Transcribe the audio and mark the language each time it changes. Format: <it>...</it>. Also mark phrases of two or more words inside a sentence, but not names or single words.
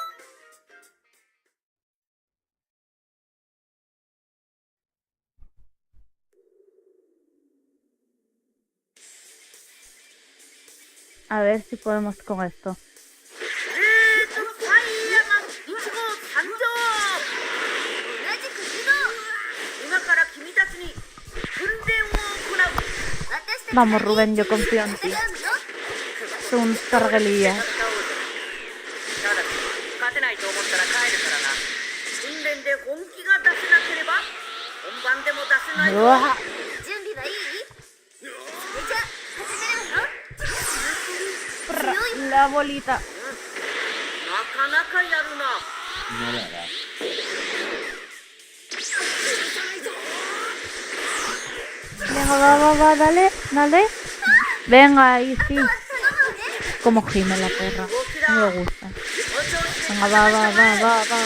<es>A ver si podemos con esto.</es> <ja>ファイヤーマン1号参上。同じく2号。今から君たちに訓練を行う。私たち</ja> <es>Vamos, Rubén, yo confío en ti.</es> <ja>戦うの。</ja> <es>Son un carguelilla.</es> <ja>ただし勝てないと思ったら帰るからな。訓練で本気が出せなければ本番でも出せないぞ。 Uah. 準備はいい？それじゃ始めるわよ。</ja> <es>La bolita.</es> <ja>なかなかやるな。</ja> <es>No la hará. Venga, va, dale. Venga, ahí sí. Como gime la perra. No me gusta. Venga, va.</es>